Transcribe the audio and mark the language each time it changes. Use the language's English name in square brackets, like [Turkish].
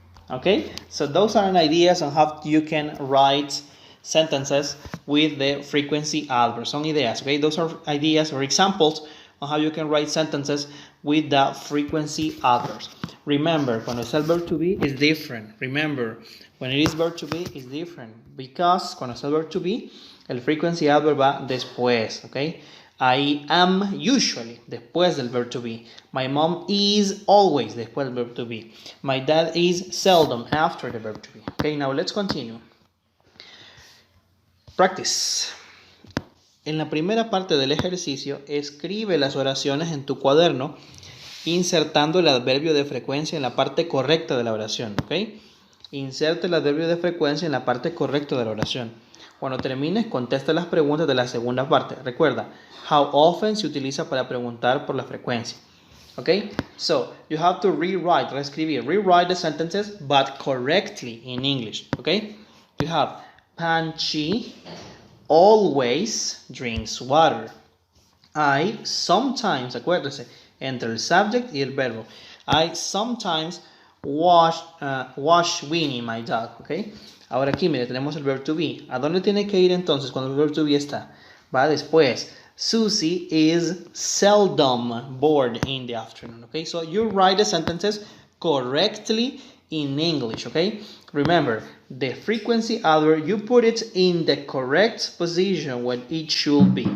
[English] Okay, so those are ideas on how you can write sentences with the frequency adverbs. [Spanish] Son ideas, [English] okay? Those are ideas or examples on how you can write sentences with the frequency adverbs. Remember, cuando es el verb to be, is different. Remember, when it is verb to be, is different. [Spanish] Because cuando es el verb to be, el frequency adverb va después, okay? [English] I am usually, [Spanish] después del verb to be. [English] My mom is always, después del verb to be. My dad is seldom, after the verb to be. Okay, now let's continue. Practice. [Spanish] En la primera parte del ejercicio, escribe las oraciones en tu cuaderno insertando el adverbio de frecuencia en la parte correcta de la oración, ¿ok? Inserte el adverbio de frecuencia en la parte correcta de la oración. Cuando termines, contesta las preguntas de la segunda parte. Recuerda, how often se utiliza para preguntar por la frecuencia. [English] Okay? So, you have to rewrite the sentences, but correctly in English. Okay? You have, Panchi always drinks water. I sometimes, [Spanish] acuérdese, entre el subject y el verbo. [English] I sometimes wash Winnie, my dog. Okay? [Spanish] Ahora aquí, mire, tenemos el verb to be. ¿A dónde tiene que ir entonces cuando el verb to be está? Va después. [English] Susie is seldom bored in the afternoon. Okay, so you write the sentences correctly in English. Okay, remember the frequency adverb, you put it in the correct position when it should be.